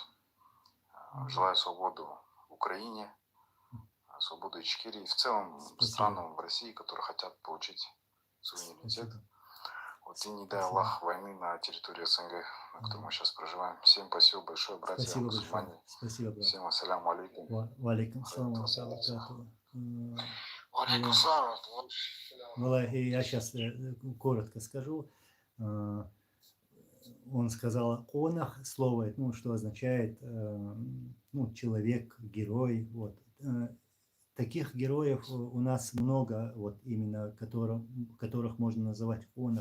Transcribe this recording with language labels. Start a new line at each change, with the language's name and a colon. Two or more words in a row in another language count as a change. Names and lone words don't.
Russian: Желаю свободу Украине, свободу Ичкерии и в целом странам в России, которые хотят получить суверенитет. Вот и не дай Аллах войны на территории СНГ, на которой мы сейчас проживаем. Всем спасибо большое, братья, Спасибо мусульмане. большое. Спасибо, брат. Всем
Arabic: السلام عليكم. وعليكم السلام. عليكم السلام.
Russian: Я сейчас коротко скажу. Он сказал «конах», слово, ну, что означает ну, человек, герой. Вот. Таких героев у нас много, вот именно которых можно называть конах.